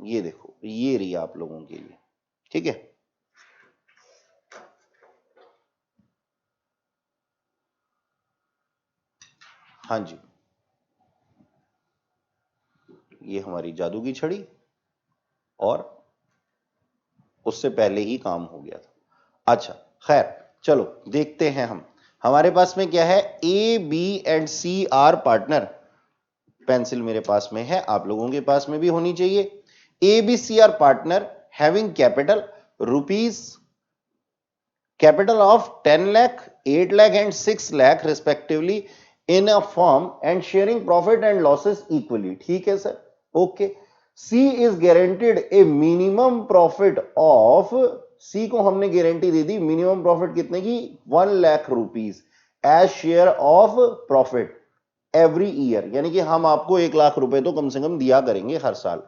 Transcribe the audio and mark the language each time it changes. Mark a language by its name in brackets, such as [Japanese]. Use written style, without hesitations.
[Hindi] ये देखो, ये रही आप लोगों के लिए। ठीक है, हाँ जी, ये हमारी जादू की छड़ी, और उससे पहले ही काम हो गया था। अच्छा खैर, चलो देखते हैं हम। हमारे पास में क्या है, [English] A, B and C are partner. [Hindi] Pencil मेरे पास में है, आप लोगों के पास में भी होनी चाहिए। [English] A, B, C are partner having capital rupees, capital of 10 lakh, 8 lakh and 6 lakh respectively in a firm and sharing profit and losses equally। [Hindi] ठीक है sir, okay. [English] C is guaranteed a minimum profit of, [Hindi] सी को हमने guarantee दे दी minimum profit कितने की, [English] 1 lakh rupees as share of profit every year, [Hindi] यानी कि हम आपको 1 लाख रुपए तो कम से कम दिया करेंगे हर साल।